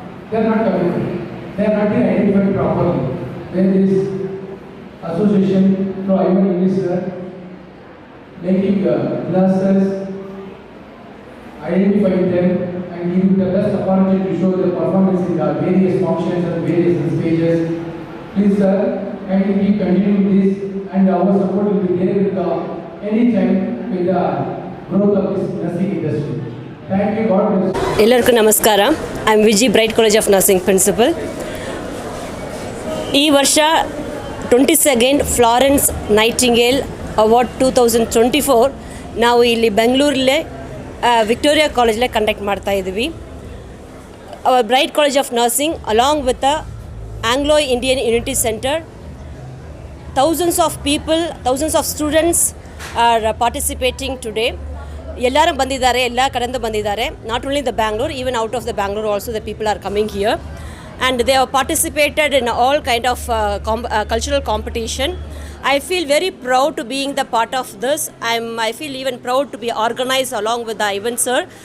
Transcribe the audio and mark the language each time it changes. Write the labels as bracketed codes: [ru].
[en] They are not being identified properly. Then this association through Ivan Minister making nurses, identifying them and giving the best opportunity to show their performance in the various functions and various stages. Please sir, kindly keep continuing this and our support will be there with any time with the growth of this nursing industry. Thank you, God bless. [kn] ಎಲ್ಲರಿಗೂ ನಮಸ್ಕಾರ. [en] I am Viji Bright College of Nursing principal. [kn] ಈ ವರ್ಷ 22nd Florence Nightingale award 2024 ನಾವು ಇಲ್ಲಿ ಬೆಂಗಳೂರಲ್ಲೇ Victoria ಕಾಲೇಜಲ್ಲೇ conduct ಮಾಡ್ತಾ ಇದ್ದೀವಿ. [en] Our Bright College of Nursing along with the Anglo Indian Unity Centre, thousands of people, thousands of students are participating today. [kn] ಎಲ್ಲರೂ ಬಂದಿದ್ದಾರೆ, ಎಲ್ಲ ಕಡೆಯಿಂದ ಬಂದಿದ್ದಾರೆ. [en] Not only the Bangalore, even out of the Bangalore also the people are coming here and they have participated in all kind of cultural competition. I feel very proud to being the part of this. I feel even proud to be organized along with the Ivan sir.